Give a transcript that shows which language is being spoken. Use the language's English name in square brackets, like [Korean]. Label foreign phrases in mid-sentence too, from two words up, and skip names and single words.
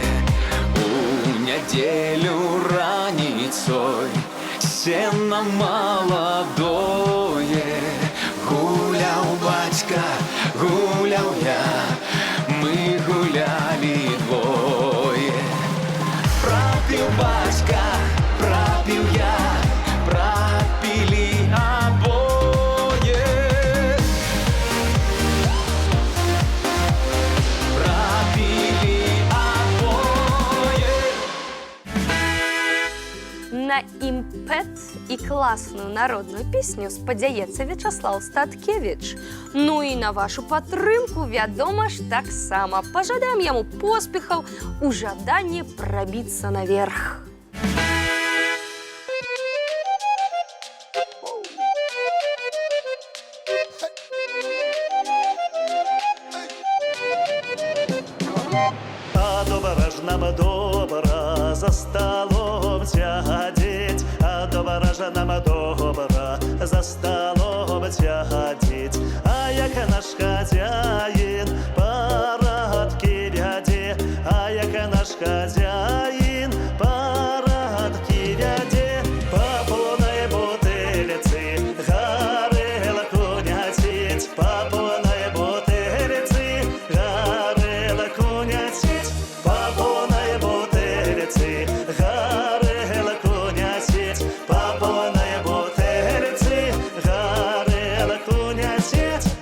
[Russian] У неделю раніцой, сено молодое, гулял батька, гулял я, мы гуляли двое. Пропил батька, пропил я, пропили обоє. Пропили обоє. [Belarusian] На імпет і класную народную песню спадзяецца Вячаслав Статкевич. Ну і на вашу падтрымку, вядома ж, таксама пажадаем яму поспехаў у жаданні прабіцца наверх. [Ukrainian] А добра ж нам добра за столом сядеть, а добра ж нам добра за столом сядеть. А як наш хазяїн парадки вяде, а як наш хазяїн парадки вяде, по повной бутыльце горелку носить, по повной бутыльце горелку носить, по повной бутыльце горелку носить, по повной бутыльце горелку носить.